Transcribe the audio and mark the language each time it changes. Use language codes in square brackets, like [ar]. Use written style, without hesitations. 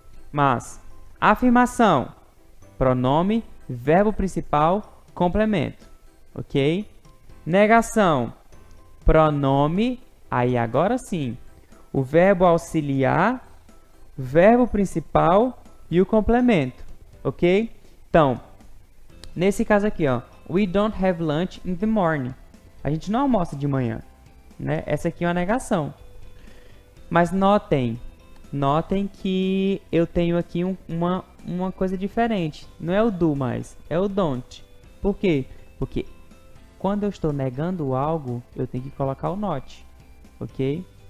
[pt] Mas, afirmação, pronome, verbo principal, complemento, ok? Negação, pronome, aí agora sim, o verbo auxiliar, verbo principal e o complemento, ok? Então, nesse caso aqui, ó, [en] we don't have lunch in the morning. [pt] A gente não almoça de manhã, né? Essa aqui é uma negação. Mas notem que eu tenho aqui uma coisa diferente. Não é o do mais, é o don't. Por quê? Porque quando eu estou negando algo, eu tenho que colocar o not, ok?